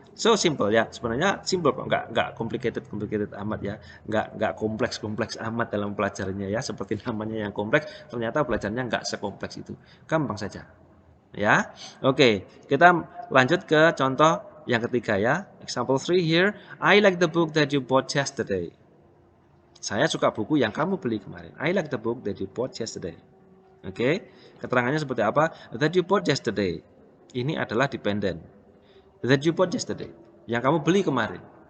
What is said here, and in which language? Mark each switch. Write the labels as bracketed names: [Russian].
[English] So simple [Indonesian] ya, sebenarnya simple kok, nggak complicated amat ya, nggak kompleks amat dalam pelajarannya ya, seperti namanya yang kompleks, ternyata belajarnya nggak sekompleks itu, gampang saja. Ya, oke, kita lanjut ke contoh yang ketiga ya. [English] Example 3 here, I like the book that you bought yesterday. [Indonesian] Saya suka buku yang kamu beli kemarin. [English] I like the book that you bought yesterday. [Indonesian] Oke, keterangannya seperti apa? [English] That you bought yesterday. Ini adalah dependent. That you bought yesterday. [Indonesian] Yang kamu beli kemarin.